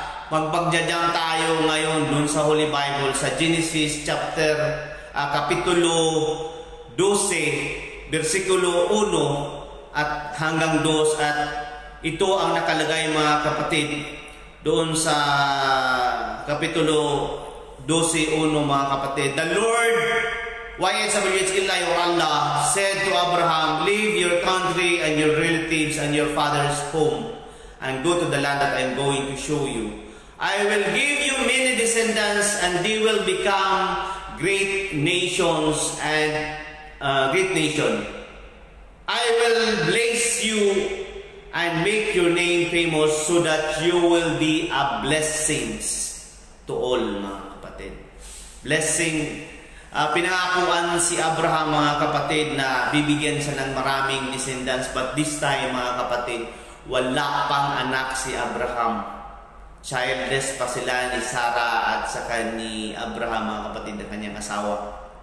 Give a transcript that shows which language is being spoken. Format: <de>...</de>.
<tl>Magpagjajam tayo ngayon dun sa Holy Bible sa Genesis Kapitulo 12, versikulo 1 at hanggang 2. At ito ang nakalagay mga kapatid doon sa Kapitulo 12:1 mga kapatid.</tl> <en>The Lord, illa your Allah, said to Abraham, leave your country and your relatives and your father's home and go to the land that I am going to show you. I will give you many descendants, and they will become great nations and great nation. I will bless you and make your name famous, so that you will be a blessing to all</en> <tl>mga kapatid.</tl> <en>Blessing.</en> <tl>Pinangakuan si Abraham, mga kapatid, na bibigyan siya ng maraming descendants, but this time, mga kapatid, wala pang anak si Abraham. Childless pa sila ni Sarah at saka ni Abraham, mga kapatid, na kanyang asawa.</tl>